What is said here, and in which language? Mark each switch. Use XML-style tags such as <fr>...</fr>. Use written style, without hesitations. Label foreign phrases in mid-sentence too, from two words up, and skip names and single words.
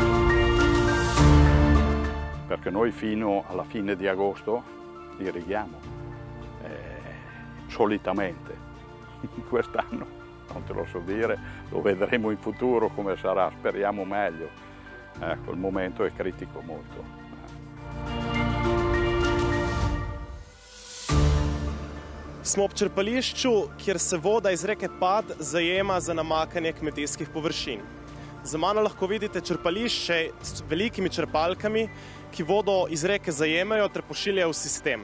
<it>Perché noi fino alla fine di agosto irrighiamo, solitamente. Quest'anno non te lo so dire, lo vedremo in futuro come sarà, speriamo meglio. Ecco, il momento è critico molto.</it> <sl>Smo ob črpališču, kjer se voda iz reke Pad zajema za namakanje kmetijskih površin. Za mano lahko vidite črpališče s velikimi črpalkami, ki vodo iz reke zajemajo ter pošiljajo v sistem.</sl>